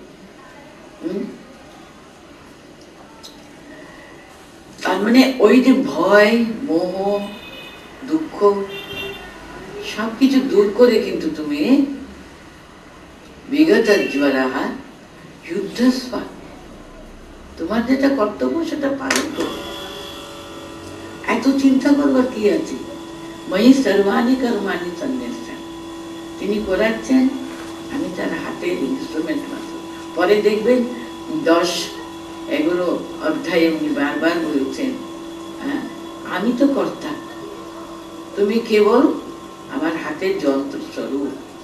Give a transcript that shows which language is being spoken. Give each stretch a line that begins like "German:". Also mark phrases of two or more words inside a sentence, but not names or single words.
Bangla: তার মানে ওই যে ভয়, মোহ, দুঃখ সবকিছু দূর করে কিন্তু তুমি
Sanskrit: विगत ज्वराहा युद्धस्वा,
Bangla: তোমার যেটা কর্তব্য সেটা পালন করো। এত চিন্তা করবার কি আছে?
Sanskrit: मयि सर्वाणि कर्माणि संन्यास,
Bangla: তিনি করাচ্ছেন, আমি তার হাতের ইনস্ট্রুমেন্ট মাত্র। পরে দেখবেন 10-11 অধ্যায়ে উনি বারবার বলছেন, আমি তো কর্তা, তুমি কেবল আমার হাতের যন্ত্র স্বরূপ।